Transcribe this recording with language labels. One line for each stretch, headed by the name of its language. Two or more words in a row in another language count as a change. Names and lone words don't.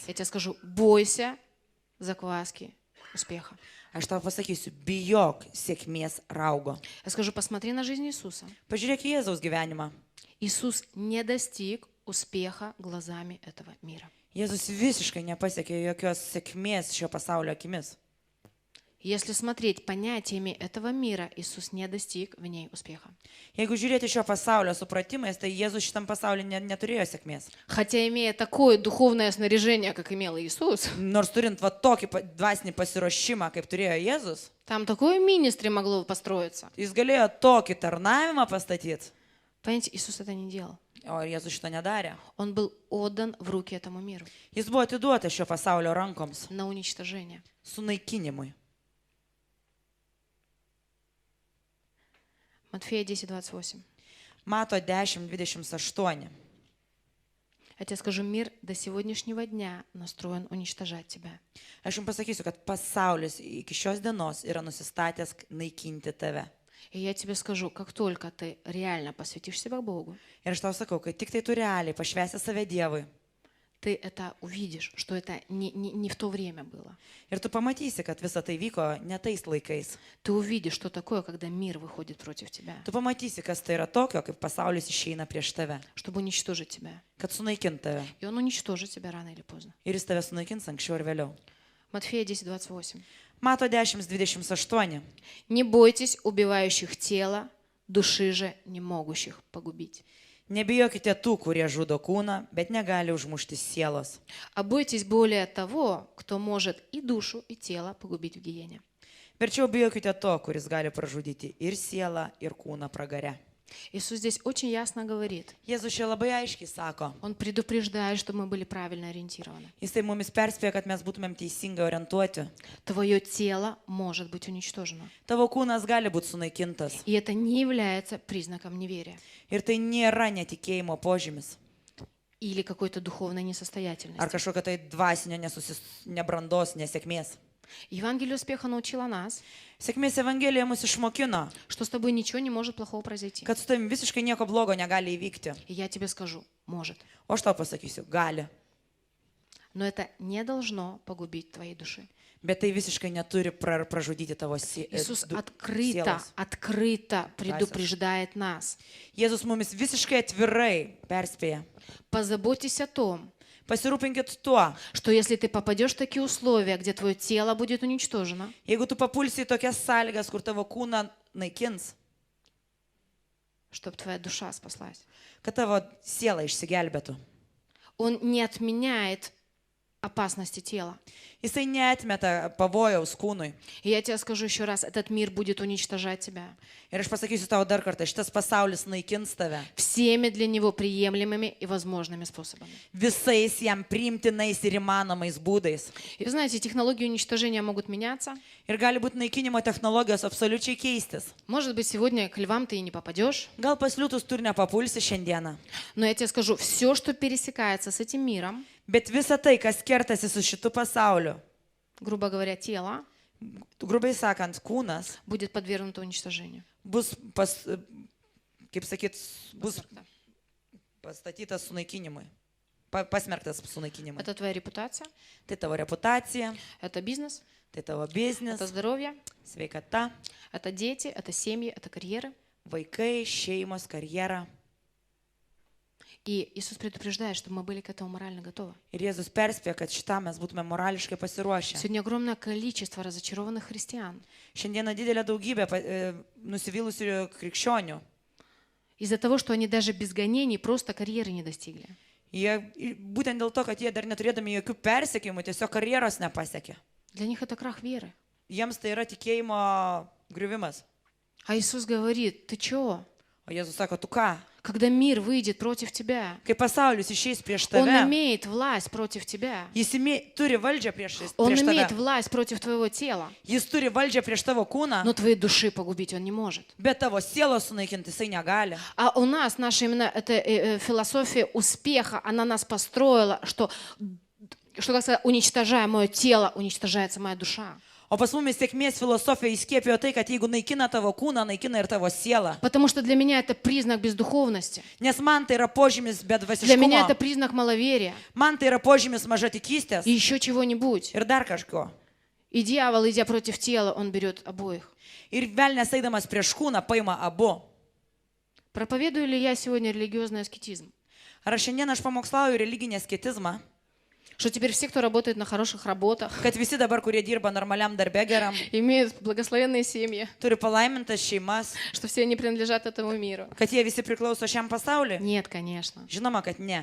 Russian: Я тебе скажу, бойся закваски успеха.
Lithuanian: Aš tau pasakysiu, bijok sėkmės raugo.
Russian: Я скажу, посмотри на жизнь Иисуса.
Lithuanian: Pažiūrėk į Jėzaus gyvenimą.
Russian: Иисус не достиг успеха глазами этого мира.
Lithuanian: Jėzus visiškai nepasiekė jokios sėkmės šio pasaulio akimis.
Russian: Если смотреть понятиями этого мира, Иисус не достиг в ней успеха.
Lithuanian: Jeigu žiūrėti šio pasaulio supratimais, tai Jėzus šitam pasauliu neturėjo sėkmės.
Russian: Хотя имея такое духовное снаряжение, как имел Иисус,
Lithuanian: Nors turint va tokį dvasinį pasiruošimą, kaip turėjo Jėzus,
Russian: там такое министри могло построиться.
Lithuanian: jis galėjo tokį tarnavimą pastatyti,
Russian: Понимаете, Иисус это не делал.
Lithuanian: o Jėzus šito nedarė.
Russian: Он был отдан в руки этому миру
Lithuanian: Jis buvo atiduotas šio pasaulio rankoms,
Russian: на уничтожение.
Lithuanian: sunaikinimui.
Russian: Матфея 10:28.
Lithuanian: Mato 10:28.
Russian: Я тебе скажу, мир до сегодняшнего дня настроен уничтожать тебя.
Lithuanian: Aš jums pasakysiu, kad pasaulis iki šios dienos yra nusistatęs naikinti tave.
Russian: И я тебе скажу, как только ты реально посвятишь себя Богу,
Lithuanian: Ir aš tau sakau, kad tik tai tu realiai pašvęsi save Dievui.
Russian: ты это увидишь, что это не в то время было.
Lithuanian: Ir tu pamatysi, kad visa tai vyko ne tais laikais.
Russian: Ты увидишь, что такое, когда мир выходит против тебя,
Lithuanian: Tu pamatysi, kas tai yra tokio, kaip pasaulis išeina prieš tave,
Russian: чтобы уничтожить тебя.
Lithuanian: kad sunaikint tave.
Russian: И он уничтожит тебя рано или поздно.
Lithuanian: Ir jis tave sunaikins anksčiau ir vėliau.
Russian: Матфея 10:28.
Lithuanian: Mato 10:28.
Russian: Не бойтесь убивающих тело, души же не могущих погубить.
Lithuanian: Nebijokite tų, kurie žudo kūną, bet negali užmušti sielos.
Russian: А бойтесь более того, кто может и душу, и тело погубить в гиене.
Lithuanian: Verčiau bijokite to, kuris gali pražudyti ir sielą, ir kūną pragare.
Russian: Иисус здесь очень ясно говорит.
Lithuanian: Jėzus čia labai aiškiai sako.
Russian: Он предупреждает, чтобы мы были правильно ориентированы.
Lithuanian: Jisai mumis perspėja, kad mes būtumėm teisingai orientuoti.
Russian: Твое тело может быть уничтожено.
Lithuanian: Tavo kūnas gali būti sunaikintas.
Russian: И это не является признаком неверия
Lithuanian: Ir tai nėra netikėjimo požymis.
Russian: или какой-то духовной
Lithuanian: Ar
Russian: несостоятельности.
Lithuanian: kažkokio tai dvasinio nebrandos, nesėkmės.
Russian: Евангелие успеха научило нас,
Lithuanian: Sėkmės Evangelija mus išmokino,
Russian: что с тобой ничего не может плохого произойти.
Lithuanian: kad su tavim visiškai nieko blogo negali įvykti.
Russian: И я тебе скажу, может.
Lithuanian: O aš tau pasakysiu, gali.
Russian: Но это не должно погубить твоей души.
Lithuanian: Bet tai visiškai neturi pražudyti tavo
Russian: Иисус
Lithuanian: sielos.
Russian: открыто предупреждает нас.
Lithuanian: Jėzus mumis visiškai atvirai perspėja.
Russian: Позаботьтесь о том,
Lithuanian: Pasirūpinkit tuo,
Russian: что если ты попадешь в такие условия, где твое тело будет уничтожено,
Lithuanian: jeigu tu papulsi į tokias sąlygas, kur tavo kūną naikins,
Russian: чтобы твоя душа спаслась.
Lithuanian: kad tavo siela išsigelbėtų.
Russian: Он не отменяет опасности тела.
Lithuanian: Jisai neatmeta pavojaus kūnui.
Russian: И я тебе скажу еще раз, этот мир будет уничтожать тебя
Lithuanian: Ir aš pasakysiu tau dar kartą, šitas pasaulis naikins tave
Russian: всеми для него приемлемыми и возможными способами.
Lithuanian: visais jam priimtinais ir įmanomais būdais.
Russian: И вы знаете, технологии уничтожения могут меняться.
Lithuanian: Ir gali būti naikinimo technologijos absoliučiai keistis.
Russian: Может быть, сегодня к львам ты и не попадешь.
Lithuanian: Gal pasliutus tu ir nepapulsi šiandieną.
Russian: Но я тебе скажу, все, что пересекается с этим миром,
Lithuanian: Bet visa tai, kas kertasi su šitu pasauliu,
Russian: грубо говоря, тело,
Lithuanian: grubiai sakant, kūnas,
Russian: будет подвергнуто уничтожению.
Lithuanian: bus, kaip sakyt, bus pastatytas sunaikinimui. Pasmerktas sunaikinimui.
Russian: Это твоя репутация,
Lithuanian: Tai tavo reputacija,
Russian: это бизнес,
Lithuanian: tai tavo biznis,
Russian: это здоровье,
Lithuanian: sveikata,
Russian: это дети, это семьи, это карьеры.
Lithuanian: vaikai, šeimos, karjera.
Russian: И Иисус предупреждает, чтобы мы были к этому морально готовы.
Lithuanian: Ir Jėzus perspėja, kad šitą mes būtume morališkai pasiruošę.
Russian: Сегодня огромное количество разочарованных христиан
Lithuanian: Šiandieną didelė daugybė nusivylusių krikščionių.
Russian: из-за того, что они даже без гонений просто карьеры не достигли.
Lithuanian: Jie būtent dėl to, kad jie dar neturėdami jokių persekiojimų, tiesiog karjeros nepasiekė.
Russian: Для них это крах веры.
Lithuanian: Jiems tai yra tikėjimo griuvimas.
Russian: А Иисус говорит, ты чё?
Lithuanian: O Jėzus sako, tu ką?
Russian: Когда мир выйдет против тебя,
Lithuanian: Kai pasaulis išeis prieš
Russian: он
Lithuanian: tave,
Russian: имеет власть против тебя.
Lithuanian: jis turi valdžią prieš
Russian: Он
Lithuanian: tave.
Russian: имеет власть против твоего тела,
Lithuanian: Jis turi valdžią prieš tavo kūną,
Russian: но твоей души погубить он не может.
Lithuanian: bet tavo sielos sunaikinti jisai negali.
Russian: А у нас, наша именно эта философия успеха, она нас построила, что как сказать, уничтожая мое тело, уничтожается моя душа.
Lithuanian: O pas mumis sėkmės filosofija įskiepijo tai, kad jeigu naikina tavo kūną, naikina ir tavo sielą.
Russian: Потому что для меня это признак бездуховности.
Lithuanian: Nes man tai yra požymis
Russian: Для меня это
Lithuanian: bedvasiškumo.
Russian: признак маловерия.
Lithuanian: Man tai yra požymis mažatikystės
Russian: И еще чего-нибудь.
Lithuanian: ir dar kažko.
Russian: И дьявол, идя против тела, он берет обоих.
Lithuanian: Ir velnės eidamas prieš kūną paima abu.
Russian: Проповедую ли я сегодня религиозный аскетизм?
Lithuanian: Ar šiandien aš pamokslauju religinį asketizmą?
Russian: что теперь все, кто работает на хороших работах,
Lithuanian: kad visi dabar, kurie dirba normaliam darbe geram,
Russian: имеют благословенные семьи,
Lithuanian: turi palaimintas šeimas,
Russian: что все они принадлежат этому миру.
Lithuanian: kad jie visi priklauso šiam pasauliui?
Russian: Нет, конечно,
Lithuanian: Žinoma, kad ne.